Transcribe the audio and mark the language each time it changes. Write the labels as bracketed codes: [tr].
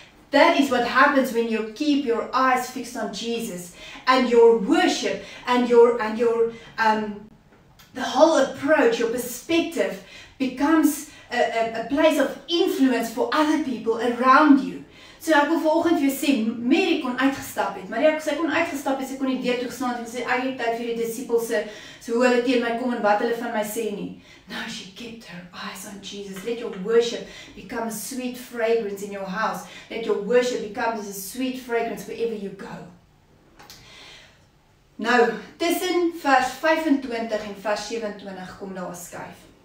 [en] That is what happens when you keep your eyes fixed on Jesus and your worship and the whole approach, your perspective becomes a place of influence for other people around you. [af] So ek wil vanoggend vir jou sê, Mary kon uitgestap het, maar sy kon uitgestap het, sy kon nie deur toe gestaan het en sê, ek het tyd vir die disippels so hoe hulle teen my kom en wat hulle van my sê nie. [en] No, she kept her eyes on Jesus. Let your worship become a sweet fragrance in your house. Let your worship become a sweet fragrance wherever you go. [af] Nou, tussen vers 25 en vers 27 kom daar 'n skuif.